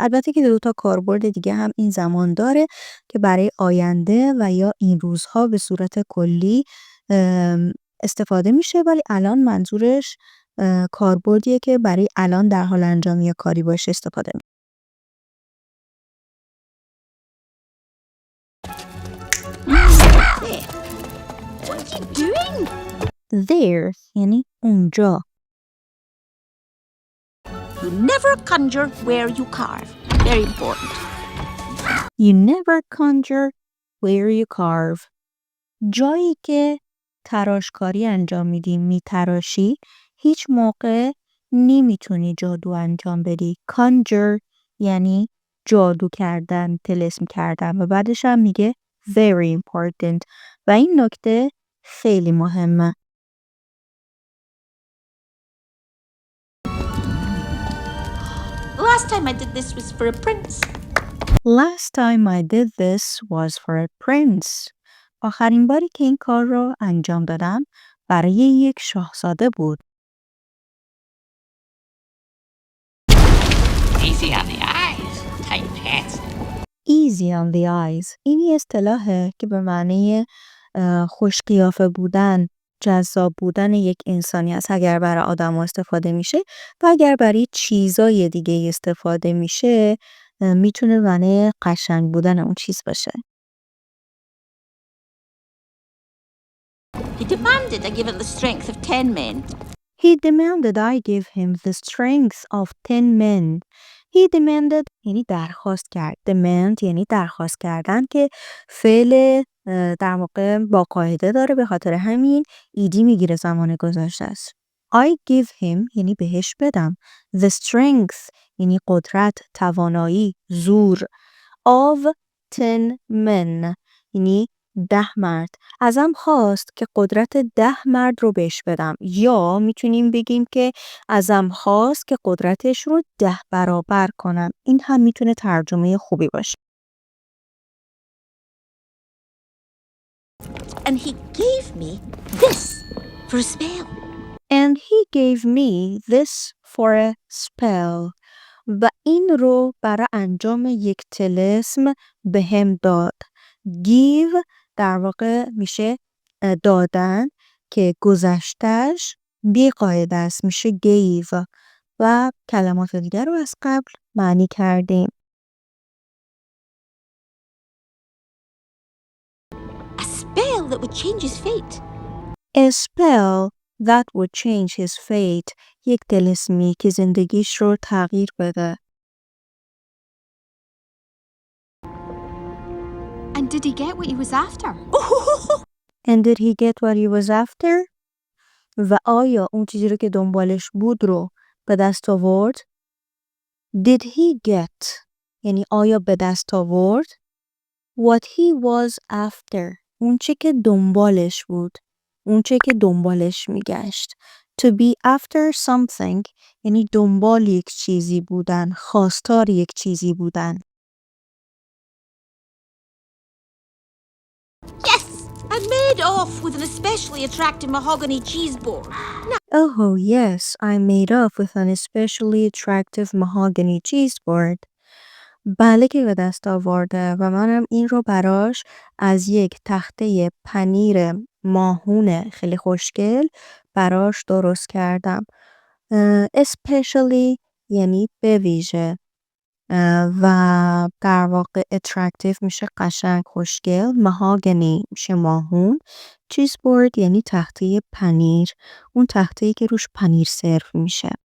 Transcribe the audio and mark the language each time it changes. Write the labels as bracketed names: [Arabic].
[Persian] البته که دو تا کاربرد دیگه هم این زمان داره که برای آینده و یا این روزها به صورت کلی استفاده میشه ولی الان منظورش کاربردیه که برای الان در حال انجام یک کاری باشه استفاده میشه. [English] There. What are you doing? [Persian] There یعنی اونجا. [English] You never conjure where you carve. Very important. You never conjure where you carve. [Persian] جایی که تراشکاری انجام میدی میتراشی هیچ موقع نمیتونی جادو انجام بدی. Conjure یعنی جادو کردن، طلسم کردن و بعدش هم میگه [English] very important [Persian] و این نکته خیلی مهمه. [English] Last time I did this was for a prince. Last time I did this was for a prince. [Persian] آخرین باری که این کار رو انجام دادم برای یک شاهزاده بود. [English] Easy on the eyes. Tight pants. Easy on the eyes. [Persian] این اصطلاحه که به معنی خوش قیافه بودن، جذاب بودن یک انسانی است اگر برای آدم استفاده میشه و اگر برای چیزای دیگه استفاده میشه میتونه معنی قشنگ بودن اون چیز باشه. [English] He demanded I give him the strength of 10 men. He demanded I give him the strength of 10 men. He demanded [Persian] یعنی درخواست کرد. Demand یعنی درخواست کردن که فعل در واقع با قاعده داره به خاطر همین ایدی میگیره زمان گذشته است. [English] I give him [Persian] یعنی بهش بدم. [English] The strength [Persian] یعنی قدرت، توانایی، زور. [English] Of 10 men [Persian] یعنی 10 مرد. ازم خواست که قدرت 10 مرد رو بهش بدم. یا میتونیم بگیم که ازم خواست که قدرتش رو 10 برابر کنم. این هم میتونه ترجمه خوبی باشه. [English] And he gave me this for a spell. And he gave me this for a spell. [Persian] و این رو برای انجام یک طلسم بهم داد. Give در واقع میشه دادن که گذشتش بی قاعده است، میشه gave و کلمات دیگر رو از قبل معنی کردیم. [English] A spell that would change his fate. A spell that would change his fate. [Persian] یک طلسمی که زندگیش رو تغییر بده. [English] And did he get what he was after? And did he get what he was after? [Persian] و آیا اون چیزی رو که دنبالش بود رو به دست آورد؟ [English] Did he get [Persian] یعنی آیا به دست آورد؟ [English] What he was after [Persian] اون چه که دنبالش بود، اون چه که دنبالش میگشت. [English] To be after something [Persian] یعنی دنبال یک چیزی بودن، خواستار یک چیزی بودن. [English] Yes! I made off with an especially attractive mahogany cheese board. Oh yes, I made off with an especially attractive mahogany cheese board. [Persian] بله که به دست آورده و منم این رو براش از یک تخته پنیر ماهون خیلی خوشگل براش درست کردم. Especially یعنی به ویژه و در واقع attractive میشه قشنگ خوشگل، mahogany میشه ماهون، cheese board یعنی تخته پنیر، اون تخته‌ای که روش پنیر سرو میشه.